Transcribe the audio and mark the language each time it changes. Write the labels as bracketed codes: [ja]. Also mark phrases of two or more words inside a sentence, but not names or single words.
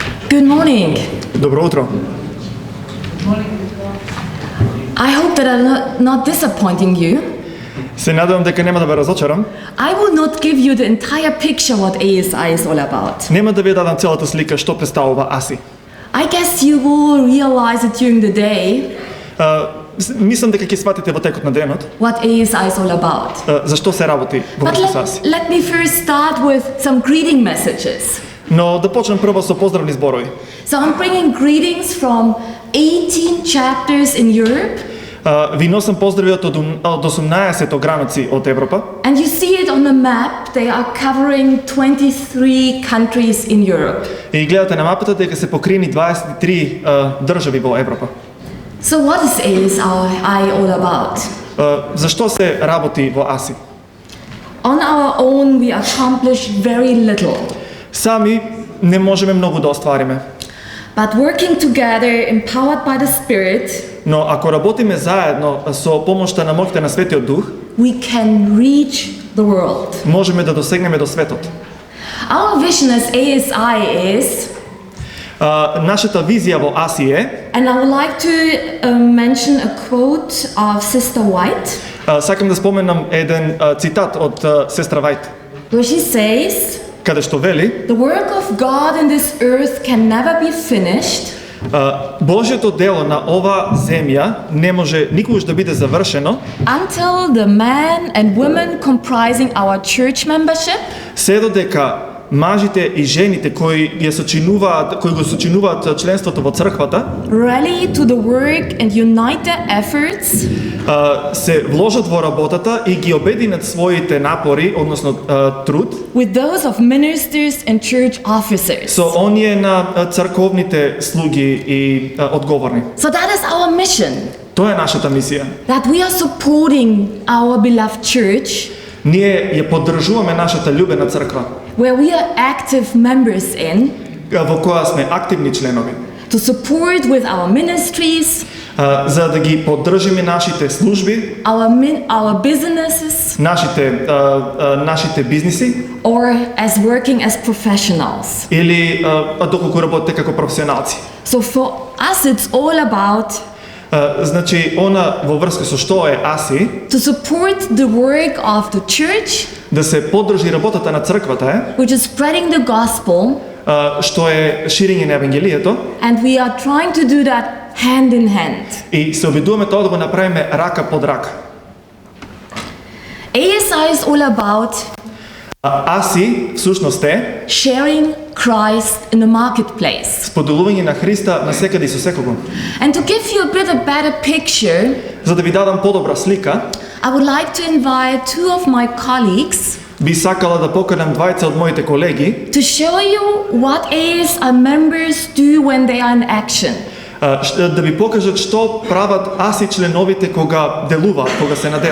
[en] Good morning. [mk] Добро утро. [en] I hope that I'm not disappointing you. [mk] Се надевам дека нема да ве разочарам. [en] I will not give you the entire picture what ASI is all about. [mk] Нема да ви дадам целата слика што представува АСИ. [en] I guess you will realize it during the day [mk] Мислам дека ќе сватите во текот на денот [en] what ASI is all about. [mk] зашто се работи во [en] But [mk] врска со АСИ. [en] let me first start with some greeting messages. [mk] Но да почнем прво со поздравни зборови. [en] So I'm bringing greetings from 18 chapters in Europe. [mk] Ви носам поздрави од 18 граници од Европа. [en] And you see it on the map, they are covering 23 countries in Europe. [mk] И гледате на мапата дека се покрини 23 држави во Европа. [en] So what is ASI all about? [mk] Зашто се работи во АСИ? [en] On our own we accomplish very little. [mk] Сами не можеме многу да оствариме. [en] But working together, empowered by the Spirit, [mk] Но ако работиме заедно со помошта на моќта на Светиот Дух, [en] we can reach the world. [mk] можеме да досегнеме до светот. [en] Our vision as ASI is, [mk] Нашата визија во АСИ е, [en] and I would like to mention a quote of Sister White, [mk] сакам да споменам еден цитат од сестра Вајт, [en] where she says, [mk] каде што вели: [en] "The work of God in this earth can never be finished [mk] Божјото дело на ова земја не може никогаш да биде завршено [en] until the men and women comprising our church membership [mk] се додека мажите и жените кои го сочинуваат членството во црквата [en] rally to the work and unite their efforts [mk] се вложат во работата и ги обединат своите напори, односно труд, [en] with those of ministers and church officers." [mk] со оние на црковните слуги и одговорни. [en] So that is our mission, [mk] Тоа е нашата мисија. [en] that we are supporting our beloved church, [mk] Ние ја поддржуваме нашата љубена црква, [en] where we are active members in, [mk] во која сме активни членови, [en] to support with our ministries, [mk] за да ги поддржиме нашите служби, [en] our businesses, [mk] нашите бизниси, [en] or as working as professionals. [mk] или доколку работите како професионалци. [en] So for us it's all about [mk] Значи, она во врска со што е АСИ, [en] to support the work of the church, [mk] да се поддржи работата на црквата е, [en] which is spreading the gospel, [mk] што е ширење на евангелието, [en] and we are trying to do that hand in hand. [mk] и се обидуваме тоа да го направиме рака под рака. [en] ASI is all about [mk] АСИ всушност е [en] sharing Christ in the marketplace. [mk] споделување на Христа насекаде и со секого. [en] And to give you a better picture, [mk] За да ви дадам подобра слика, [en] I would like to invite two of my colleagues [mk] би сакала да поканам двајца од моите колеги [en] to show you what ASI members do when they are in action. [mk] да ви покажат што прават АСИ членовите кога делуваат, кога се на дело.